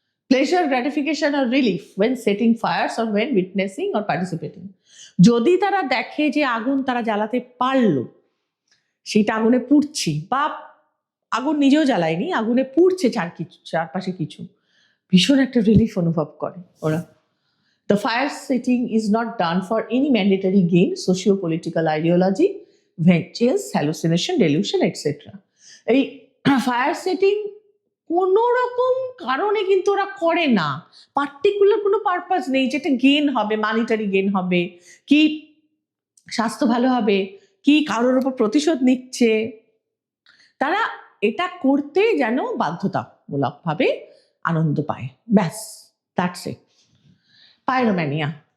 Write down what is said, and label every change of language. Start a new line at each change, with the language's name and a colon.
Bangla: Pleasure, gratification আর relief
English: when setting fires or when witnessing or participating,
Bangla: যদি তারা দেখে যে আগুন তারা জ্বালাতে পারলো, সেটা আগুনে পুড়ছি, বা আগুন নিজেও জ্বালায়নি, আগুনে পুড়ছে চারপাশে কিছু, ভীষণ একটা রিলিফ অনুভব করে ওরা।
English: The fire setting is not done for any mandatory gain, socio-political ideology, ventures, hallucination, delusion, etc.
Bangla: এই ফায়ার সেটিং কোনো রকম কারণে কিন্তু ওরা করে না, পার্টিকুলার কোনো পারপাস নেই যেটা গেন হবে, মানিটারি গেন হবে, কি স্বাস্থ্য ভালো হবে, কি কারোর উপর প্রতিশোধ নিচ্ছে, তারা এটা করতে যেন বাধ্যতামূলকভাবে আনন্দ পায়, ব্যাস,
English: That's it.
Bangla: পাইরোম্যানিয়া।